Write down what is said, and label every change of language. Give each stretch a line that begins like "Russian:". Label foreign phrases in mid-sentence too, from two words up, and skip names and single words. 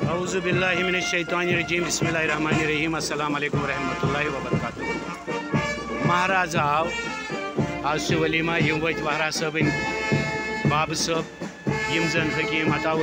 Arabic: أعوذ بالله من الشيطان الرجيم بسم الله الرحمن الرحيم السلام عليكم ورحمة الله وبركاته.
Kashmiri: महाराज आव आज वलीमा यम वत वहरा साहब बाब साहब यम जन हकीम अताउर